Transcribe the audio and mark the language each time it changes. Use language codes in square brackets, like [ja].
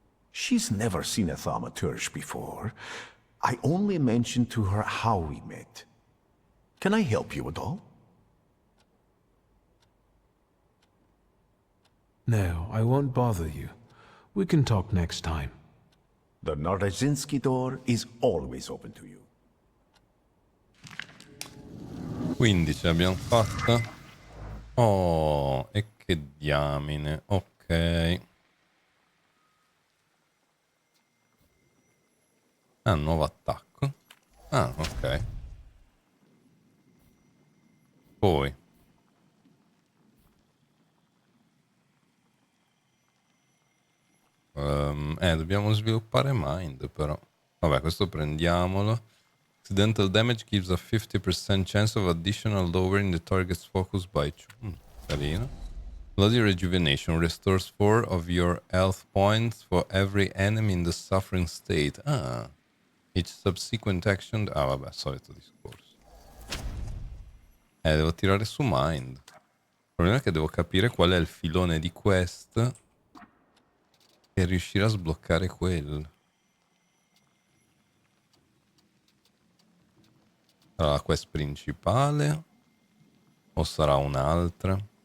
[en] She's never seen a Thaumaturge before. I only mentioned to her how we met. Can I help you at all? No, I won't bother you. We can talk next time. The Naradzinski door is always open to you. [it] Quindi ce l'abbiamo fatta. Oh, e che diamine. Ok. Ah, nuovo attacco. Ah, ok. Poi dobbiamo sviluppare mind però. Vabbè, questo prendiamolo. [en] Accidental damage gives a 50% chance of additional lowering the target's focus by 2. [it] Carino. [en] Bloody rejuvenation restores 4 of your health points for every enemy in the suffering state. Ah. Each subsequent action. [it] Ah, vabbè, solito discorso. Devo tirare su mind. Il problema è che devo capire qual è il filone di quest e riuscire a sbloccare quello. Sarà la quest principale o sarà un'altra?